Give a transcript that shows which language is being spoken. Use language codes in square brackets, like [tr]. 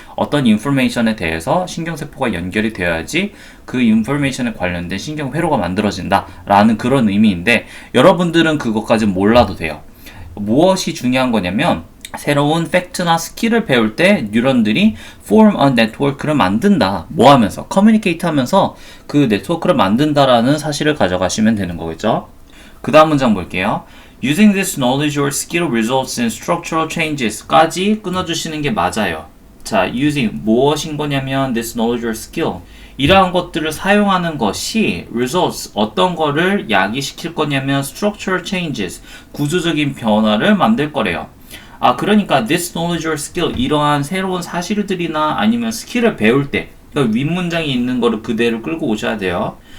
[ko] 어떤 인포메이션에 대해서 신경세포가 연결이 되어야지 그 인포메이션에 관련된 신경회로가 만들어진다 라는 그런 의미인데, 여러분들은 그것까지 몰라도 돼요. 무엇이 중요한 거냐면 새로운 팩트나 스킬을 배울 때 뉴런들이 [en] form a network [ko] 를 만든다. 뭐 하면서? communicate 하면서 그 네트워크를 만든다라는 사실을 가져가시면 되는 거겠죠. 그 다음 문장 볼게요. [en] Using this knowledge or skill results in structural changes [ko] 까지 끊어주시는 게 맞아요. 자, using 무엇인 거냐면 [en] this knowledge or skill, [ko] 이러한 것들을 사용하는 것이 results, 어떤 거를 야기시킬 거냐면 [en] structural changes, [ko] 구조적인 변화를 만들 거래요. 그러니까 [en] this knowledge or skill, [ko] 이러한 새로운 사실들이나 아니면 스킬을 배울 때, 그러니까 윗문장에 있는 거를 그대로 끌고 오셔야 돼요.